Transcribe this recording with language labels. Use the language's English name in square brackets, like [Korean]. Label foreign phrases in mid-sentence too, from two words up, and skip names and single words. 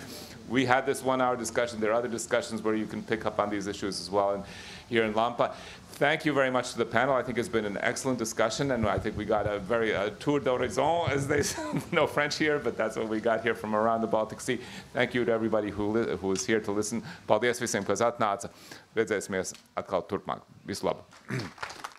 [English] We had this 1-hour discussion. There are other discussions where you can pick up on these issues as well here in LAMPA. Thank you very much to the panel. I think it's been an excellent discussion, and I think we got a very [French] tour d'horizon, [English] as they say. No French here, but that's what we got here from around the Baltic Sea. Thank you to everybody who is here to listen. [Latvian] Paldies visiem, kas atnāca. Redzēsimies atkal turpmāk. Visu labu.